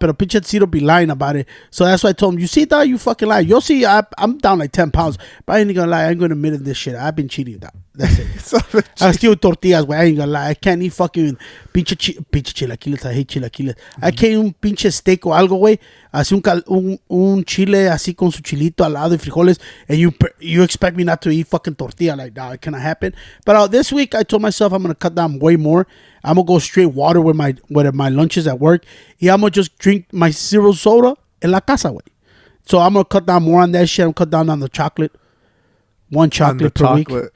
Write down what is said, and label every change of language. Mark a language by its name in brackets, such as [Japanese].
[Spanish] Pero pinche [English] Cedro be lying about it. So that's why I told him, you see that? You fucking lie. You'll see, I'm down like 10 pounds. But I ain't gonna lie. I ain't gonna admit in this shit. I've been cheating that. That's it. I steal tortillas, güey. I ain't gonna lie. I can't eat fucking pinche chilaquiles. I hate chilaquiles. I can't eat [Spanish] un pinche steak o algo, güey. Así un chile así con su chilito al lado y frijoles. [English] And you expect me not to eat fucking tortilla. Like, nah, it cannot happen. But this week, I told myself I'm gonna cut down way more. I'm gonna go straight water with my lunches at work. Y I'm gonna just drink my zero soda [Spanish] en la casa, güey. [English] So I'm gonna cut down more on that shit. I'm gonna cut down on the chocolate. One chocolate per week.